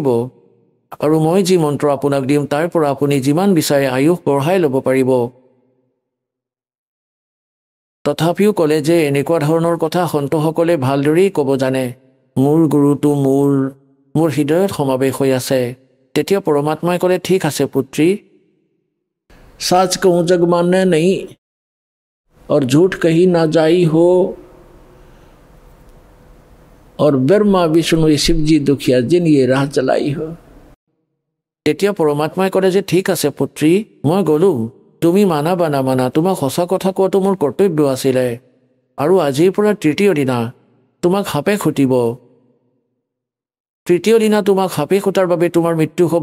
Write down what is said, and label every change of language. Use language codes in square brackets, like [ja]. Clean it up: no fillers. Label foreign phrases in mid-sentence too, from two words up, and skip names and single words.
[as] আৰু মই যি মন্ত্ৰ আপোনাক দিম তাৰ পৰা আপুনি যিমান বিচাৰে আয়ুস বঢ়াই ল'ব পাৰিব। তথাপিও ক'লে যে এনেকুৱা ধৰণৰ কথা সন্তসকলে ভালদৰেই ক'ব জানে। মোৰ গুৰুটো মোৰ হৃদয়ত সমাৱেশ হৈ আছে। তেতিয়া পৰমাত্মাই ক'লে ঠিক আছে পুত্ৰী, [hi] सच कहूँ जग मानने नहीं और झूठ कही ना जाई हो, और ब्रह्मा विष्णु शिवजी दुखिया जिन ये राह चलाई हो। [as] তেতিয়া পৰমাত্মাই ক'লে যে ঠিক আছে পুত্ৰী, মই গ'লো। তুমি মানা বা নামানা, তোমাক সঁচা কথা কোৱাটো মোৰ কৰ্তব্য আছিলে। আৰু আজিৰ পৰা তৃতীয় দিনা তোমাক সাপে খুটিব। তৃতীয় দিনা তোমাক সাপে খুটাৰ বাবে তোমাৰ মৃত্যু হ'ব।